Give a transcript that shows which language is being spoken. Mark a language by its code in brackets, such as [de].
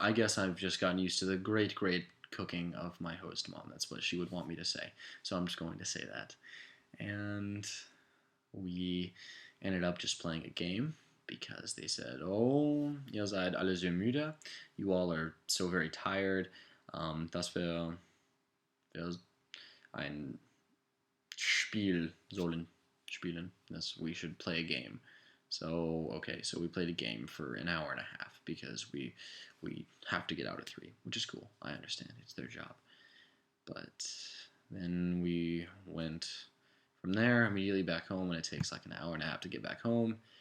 [en] I guess I've just gotten used to the great, great cooking of my host mom. That's what she would want me to say. So I'm just going to say that. And we ended up just playing a game because they said, "Oh, [de] ihr seid alle so müde. [en] You all are so very tired. [de] Dass wir ein Spiel sollen spielen. [en] We should play a game." So okay, so we played a game for an hour and a half because we have to get out at 3, which is cool. I understand, it's their job. But then we went from there immediately back home, and it takes like an hour and a half to get back home.